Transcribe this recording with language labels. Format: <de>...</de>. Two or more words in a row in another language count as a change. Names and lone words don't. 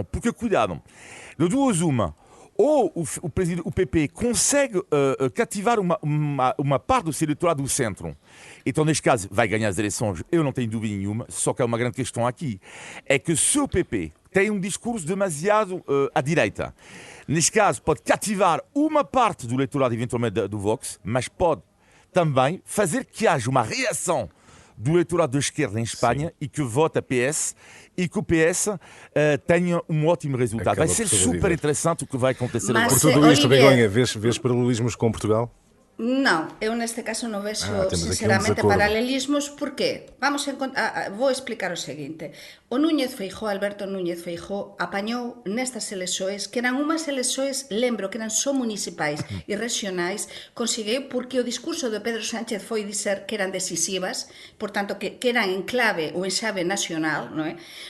<pt>Porque, cuidado, de duas uma, ou o PP consegue cativar uma parte do seu eleitorado do centro, então neste caso vai ganhar as eleições, eu não tenho dúvida nenhuma, só que há uma grande questão aqui, é que se o PP tem um discurso demasiado à direita, neste caso pode cativar uma parte do eleitorado eventualmente do Vox, mas pode também fazer que haja uma reação do eleitorado da esquerda em Espanha. Sim. E que vota PS e que o PS tenha um ótimo resultado. Vai ser super interessante o que vai acontecer. Por tudo isto, Begonha, vês paralelismos com Portugal?</pt> <gl>Non, eu neste caso non vexo sinceramente paralelismos, porque vou explicar o seguinte. O Alberto Núñez Feijóo apañou nestas elexoes, que eran unhas elexoes, lembro que eran só municipais e regionais, conseguiu porque o discurso de Pedro Sánchez foi dizer que eran decisivas, por tanto que eran en clave ou en xave nacional, non é?</gl>